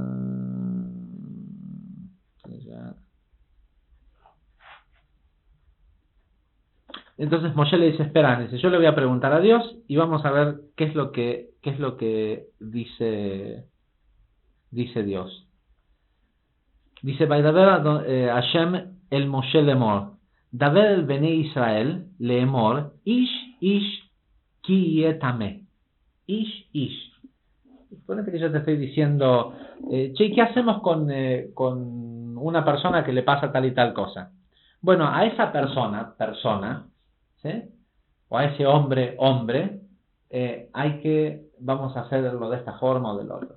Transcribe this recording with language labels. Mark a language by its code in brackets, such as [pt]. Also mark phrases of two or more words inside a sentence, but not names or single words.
[es] Entonces Moshe le dice, espera, dice, yo le voy a preguntar a Dios y vamos a ver qué es lo que dice Dios. Dice, [he] וידבר השם אל משה לאמר, דבר אל בני ישראל לאמר, איש כי יטמא. Ish. [es] Suponete que yo te estoy diciendo, che, ¿qué hacemos con una persona que le pasa tal y tal cosa? Bueno, a esa persona, ¿sí? O a ese hombre, vamos a hacerlo de esta forma o del otro.